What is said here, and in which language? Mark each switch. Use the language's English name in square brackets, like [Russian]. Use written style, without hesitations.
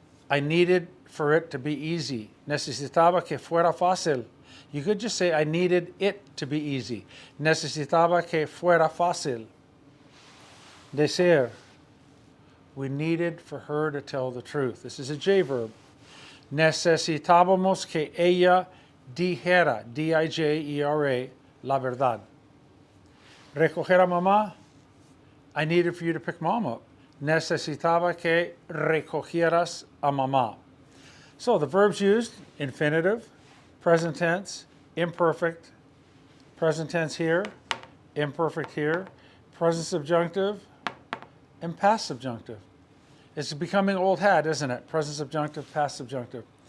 [English] I needed for it to be easy. [Spanish] Necesitaba que fuera fácil. [English] You could just say, I needed it to be easy. [Spanish] Necesitaba que fuera fácil. Decir. [English] We needed for her to tell the truth. This is a J verb. [Spanish] Necesitábamos que ella dijera, D-I-J-E-R-A, la verdad. Recoger a mamá. [English] I needed for you to pick mom up. [Spanish] Necesitaba que recogieras a mamá. [English] So the verbs used, infinitive, present tense, imperfect, present tense here, imperfect here, present subjunctive, and past subjunctive. It's becoming old hat, isn't it? Present subjunctive, past subjunctive.